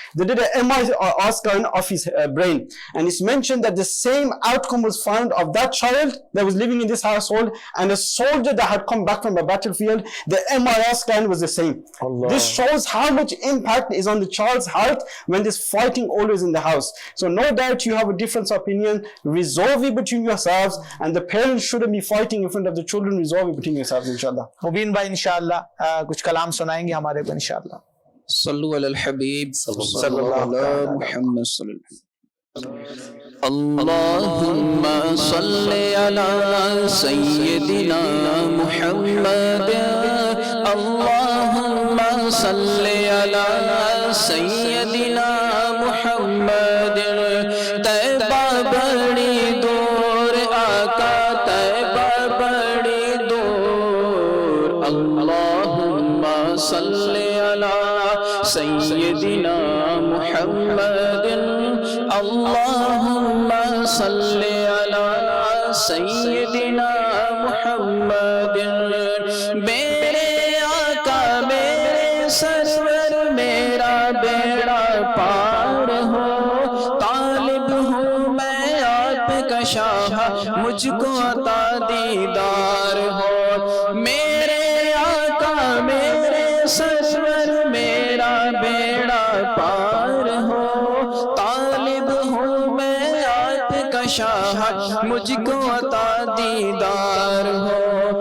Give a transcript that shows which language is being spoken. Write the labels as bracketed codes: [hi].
[en] They did an MRI scan of his brain, and it's mentioned that the same outcome was found of that child that was living in this household and a soldier that had come back from a battlefield. The MRI scan was the same. Allah. This shows how much impact is on the child's health when there's fighting always in the house. So no doubt you have a difference of opinion. Resolve it between yourselves, and the parents shouldn't be fighting in front of the children. Resolve it between yourselves, inshallah. [ur] مبین بھائی انشاءاللہ کچھ کلام سنائیں گے ہمارے کو انشاءاللہ. [ar] صلو علی الحبیب صلی اللہ علی محمد صلی اللہ علیہ وسلم. اللہم صلی علی سیدنا محمد، اللہم صلی علی سیدنا محمد. [ur] طیبہ بڑی دور آقا، طیبہ بڑی دور. [ar] اللہم صلی علی سیدنا محمد، اللہم صلی علی سیدنا محمد. [ur] میرے آقا میرے سرور میرا بیڑا پار ہو، طالب ہوں میں آپ کا شاہ، مجھ کو عطا دیدار ہو. میرے آقا میرے سرور میرا بیڑا پار ہو، طالب ہوں میں آپ کا شاہ، مجھ کو عطا دیدار ہو.